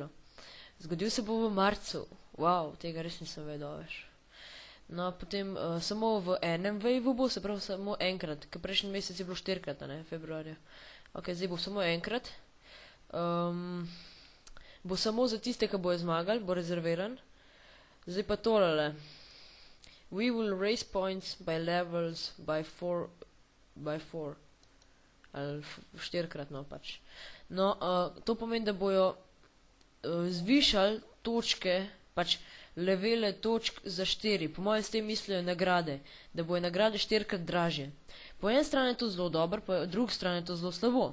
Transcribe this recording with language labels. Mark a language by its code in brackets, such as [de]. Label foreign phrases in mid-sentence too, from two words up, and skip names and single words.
[sl] Zgodil se bo v marcu, wow, tega res nisem vedel, veš. No, potem samo v enem waveu bo, se pravi samo enkrat, ker prejšnji mesec je bilo 4-krat, ne, februarja. Ok, zdaj bo samo enkrat. Bo samo za tiste, ki bojo zmagali, bo rezerviran. Zdaj pa tolele. [en] We will raise points by levels by 4. [sl] Ali 4-krat, no pač. No, to pomeni, da bojo zvišali točke, pač levele točk za 4. Po mojem s tem mislijo nagrade, da bojo nagrade 4-krat dražje. Po eni strani je to zelo dobro, po drugi strani je to zelo slabo.